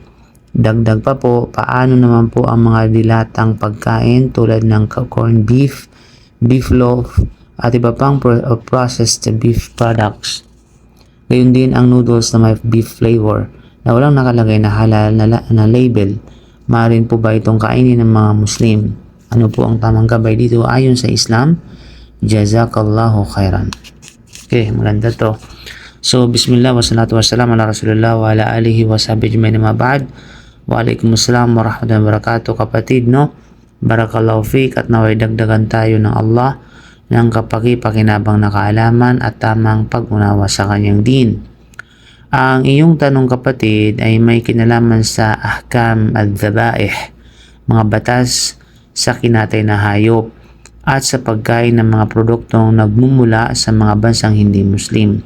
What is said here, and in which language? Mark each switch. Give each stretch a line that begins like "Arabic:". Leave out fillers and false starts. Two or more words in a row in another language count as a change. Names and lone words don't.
Filipino: Dagdag pa po, paano naman po ang mga dilatang pagkain tulad ng
English: corned beef, beef loaf,
Filipino: at iba pang
English: processed beef products?
Filipino: Gayun din ang noodles na may
English: beef flavor
Filipino: na walang nakalagay na halal na label. Maaari po ba itong kainin ng mga Muslim? Ano po ang tamang gabay dito ayon sa Islam?
Arabic: جزاك الله خيرا.
Filipino: Okay, maganda to. So,
Arabic: بسم الله والصلاة والسلام على رسول الله وعلى آله وصحبه أجمعين أما بعد. وعليكم السلام ورحمة الله وبركاته.
Filipino: Kapatid, no?
Arabic: بارك الله فيك
Filipino: at naway dagdagan tayo ng Allah ng kapaki-pakinabang na kaalaman at tamang pag-unawa sa kanyang din. Ang iyong tanong, kapatid, ay may kinalaman sa
Arabic: أحكام الذبائح,
Filipino: mga batas sa kinatay na hayop at sa pagkain ng mga produktong nagmumula sa mga bansang hindi Muslim.